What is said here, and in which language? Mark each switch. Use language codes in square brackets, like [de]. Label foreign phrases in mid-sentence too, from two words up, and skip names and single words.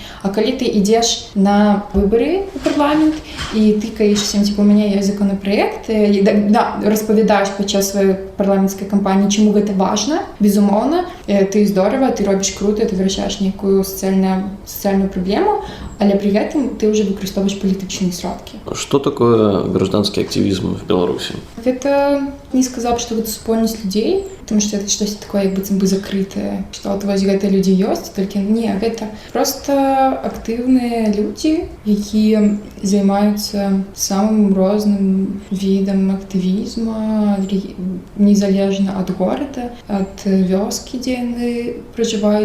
[be] А калі ты ідзеш на выбары ў парламент і тыкаешся, у мяне ёсць законапраект, распавядаеш падчас сваёй парламенцкай кампаніі, чаму гэта важна, безумоўна, ты здорава, ты робіш крута, ты вырашаеш нейкую сацыяльную праблему, але при гэтым ты уже выкарыстоўваеш палітычныя сродкі. [ru] Что такое гражданский активизм в Беларуси? Это не сказал бы, что это супольнасць людзей, потому что это что-то такое, [be] быццам бы [ru] закрытое, что вот [be] вось гэта людзі ёсць, толькі не, гэта просто актыўныя людзі, якія займаюцца самым розным відам актывізма, незалежна ад горада, ад вёскі, дзе яны пражываюць.